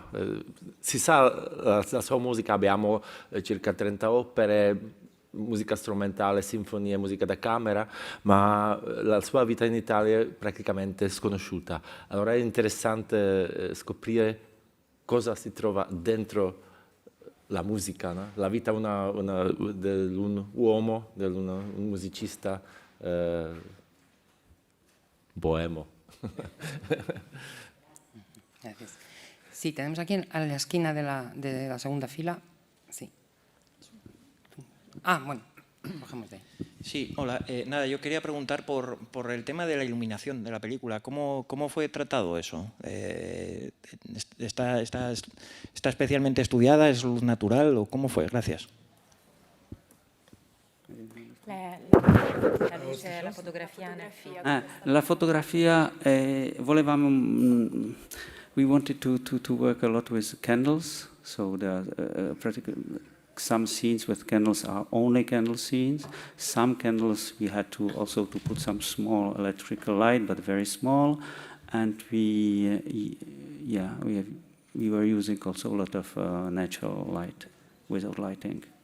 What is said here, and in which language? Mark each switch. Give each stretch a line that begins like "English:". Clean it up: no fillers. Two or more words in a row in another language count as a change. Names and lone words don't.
Italian: Si sa la sua musica, abbiamo circa 30 opere, musica strumentale, sinfonie, musica da camera, ma la sua vita in Italia è praticamente sconosciuta. Allora è interessante scoprire cosa si trova dentro la musica, no? La vita di un uomo, di un musicista boemo.
Spanish: Gracias. Sí, tenemos aquí a la esquina de la segunda fila. Sí. Ah, bueno, cogemos de ahí. Sí, hola. Nada, yo quería preguntar por el tema de la iluminación de la película. ¿Cómo fue tratado eso? ¿Está especialmente estudiada? ¿Es luz natural? ¿O cómo fue? Gracias.
Italian: La fotografia nel film. La fotografia volevamo,
English: we wanted to work a lot with candles, so there are some scenes with candles are only candle scenes. Some candles we had to also to put some small electrical light, but very small, and we were using also a lot of natural light without lighting.